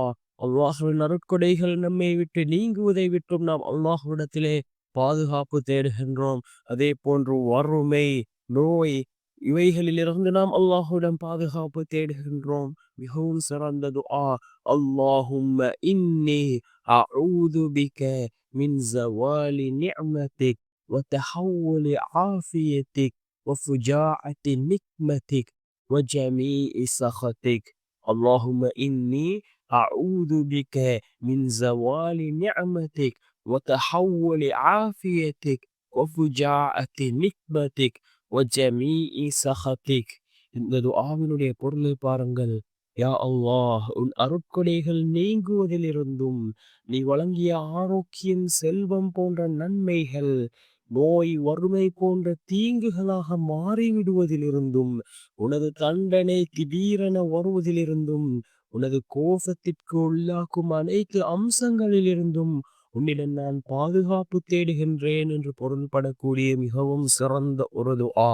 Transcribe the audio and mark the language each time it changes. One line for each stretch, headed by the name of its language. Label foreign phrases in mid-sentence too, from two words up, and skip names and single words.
Tamil: அல்லாஹ்வின் அருட்கொடைகள் நம்மை விட்டு நீங்குவதை விட்டும் நாம் அல்லாஹ்விடத்திலே பாதுகாப்பு தேடுகின்றோம். அதே போன்று வறுமை, நோய், இவைகளிலிருந்து நாம் அல்லாஹ்விடம் பாதுகாப்பு தேடுகின்றோம். மிகவும் சிறந்த துஆ.
Arabic: اللهم إني أعوذ بك من زوال نعمتك وتحول عافيتك وفجاعة نقمتك وجميع سخطك. اللهم إني أعوذ بك من زوال نعمتك وتحول عافيتك وفجاعة نقمتك وجميع سخطك.
Tamil: இந்த துஆவினுடைய பொருளை பாருங்கள். யா அல்லாஹ், உன் அருட்கொடைகள் நீங்குவதிலிருந்தும், நீ வழங்கிய ஆரோக்கியம், செல்வம் போன்ற நன்மைகள் நோய் வறுமை போன்ற தீங்குகளாக மாறிவிடுவதிலிருந்தும், உனது தண்டனை திடீரென வருவதிலிருந்தும், உனது கோபத்திற்கு உள்ளாக்கும் அனைத்து அம்சங்களிலிருந்தும் உன்னிடம் நான் பாதுகாப்பு தேடுகின்றேன் என்று பொருள்படக்கூடிய மிகவும் சிறந்த ஒரு துஆ.